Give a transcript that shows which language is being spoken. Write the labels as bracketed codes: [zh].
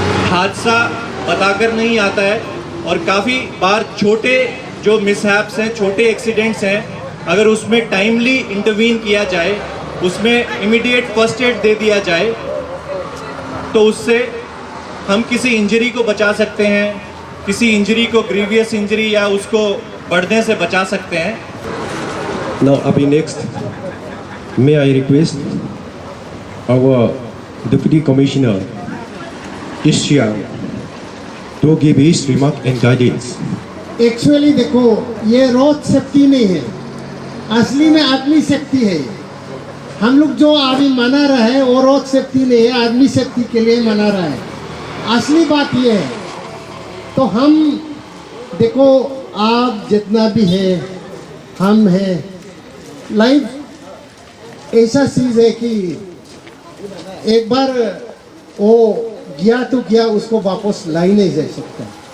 [hi] हादसा बताकर नहीं आता है, और काफ़ी बार छोटे जो मिसहैप्स हैं, छोटे एक्सीडेंट्स हैं, अगर उसमें टाइमली इंटरवीन किया जाए, उसमें इमीडिएट फर्स्ट एड दे दिया जाए, तो उससे हम किसी इंजरी को बचा सकते हैं, किसी इंजरी को, ग्रीवियस इंजरी या उसको बढ़ने से बचा सकते हैं। [en] Now, Abhi, next, may I request our Deputy Commissioner, East Siang, to give his remark and guidance. [hi] Actually देखो, ये रोड सेफ्टी नहीं है, असली में आदमी सेफ्टी है। हम लोग जो अभी मना रहे हैं वो रोड सेफ्टी नहीं है, आदमी सेफ्टी के लिए मना रहा है। असली बात ये है। तो हम देखो, आप जितना भी है, हम हैं, लाइफ ऐसा चीज़ है कि एक बार वो गया तो गया, उसको वापस ला ही नहीं जा सकता।